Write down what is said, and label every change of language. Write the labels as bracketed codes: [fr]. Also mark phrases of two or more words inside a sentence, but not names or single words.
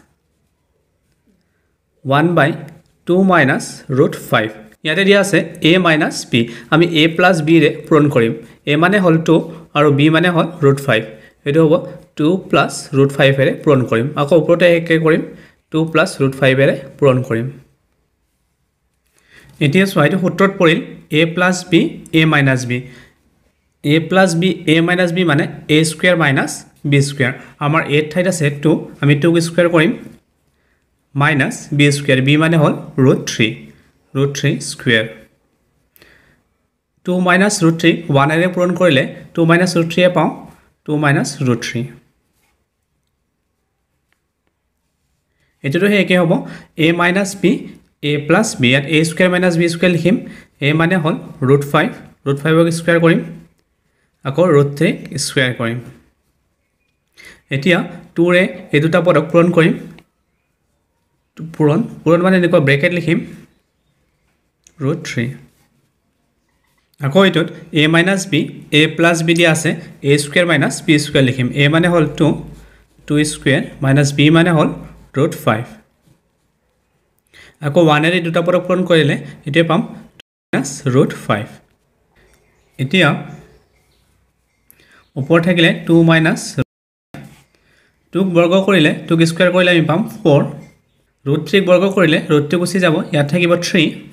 [as] 1/2 minus √5 ইয়াতে দিয়া আছে [en] a minus b [as] আমি [en] a plus b [as] ৰে পূৰণ কৰিম a মানে হল 2 আৰু b মানে হল √5 এটো হ'ব 2 plus √5 ৰে পূৰণ কৰিম আকৌ ওপৰতে একে কৰিম 2 plus √5 ৰে পূৰণ কৰিম এতিয়া সোৱাইটো সূত্ৰত পৰিল [en] a plus b a minus b a plus b a minus b [as] মানে [en] a square minus b square [as] আমাৰ a ঠাইত আছে 2 আমি 2 স্কয়াৰ কৰিম [en] minus b square [as] b মানে হল √3 স্কয়াৰ 2 minus √3 1 এৰে পূৰণ কৰিলে 2 minus √3 এ পাওঁ 2 minus √3 এটোটো একে হ'ব [en] a minus b a plus b at a square minus b square [as] লিখিম a মানে হল √5 √5 ক স্কয়াৰ কৰিম আকৌ √3 স্কয়াৰ কৰিম এতিয়া 2 ৰে এই দুটা পদক পূৰণ কৰিম পূৰণ মানে এনেকুৱা ব্ৰেকেট লিখিম √3 আকৌ এটোত [en] a minus b a plus b [as] দিয়া আছে [en] a square minus b square [as] লিখিম a মানে হল 2 স্কয়াৰ [en] minus b [as] মানে হল √5 আকৌ 1 এৰে দুটা পদক পূৰণ কৰিলে এটোৱে পাম -√5 এতিয়া ওপৰ থাকিলে 2 minus 2 বৰ্গ কৰিলে 2 স্কয়াৰ কৰিলে আমি পাম 4 √3 বৰ্গ কৰিলে √2 গুচি যাব ইয়াত থাকিব 3